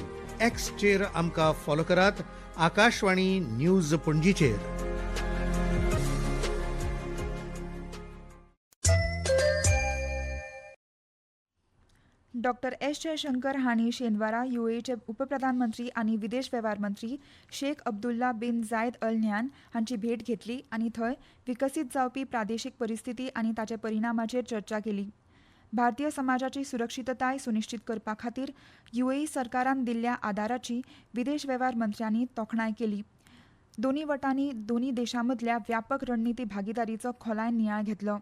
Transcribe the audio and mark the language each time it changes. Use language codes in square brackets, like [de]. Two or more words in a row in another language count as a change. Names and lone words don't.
[kok] एक्सचेर आमकां फॉलो करात. आकाशवाणी न्यूज पणजीचेर. डॉक्टर एस जयशंकर हांणी शेनवारा युएईचे उपप्रधानमंत्री आनी विदेश वेव्हार मंत्री शेख अब्दुल्ला बिन जायद अल न्यान हांची भेट घेतली आनी थंय विकसीत जावपी प्रादेशीक परिस्थिती आनी ताचे परिणामाचेर चर्चा केली. भारतीय समाजाची सुरक्षीतताय सुनिश्चित करपा खातीर युएई सरकारान दिल्ल्या आदाराची विदेश वेव्हार मंत्र्यांनी तोखणाय केली. दोनी वटांनी दोनी देशां मदल्या व्यापक रणनीती भागीदारीचो खोलायन नियाळ घेतलो.